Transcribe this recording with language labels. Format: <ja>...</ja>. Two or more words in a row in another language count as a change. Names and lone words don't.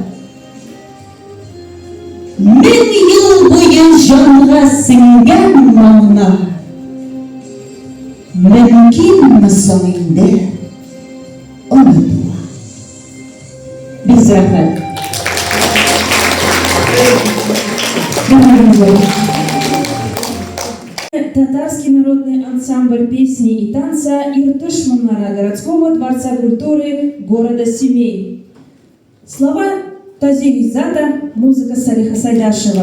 <tt>Мең ел буе җанга сеңгән моңна, мөмкинме соң инде онытуы? Бик рәхмәт.</tt> <ru>Татарский народный ансамбль песни и танца «Иртыш Муннара» городского дворца культуры города Семей. Слова Тази Изада, музыка Салиха Сайдашева.</ru>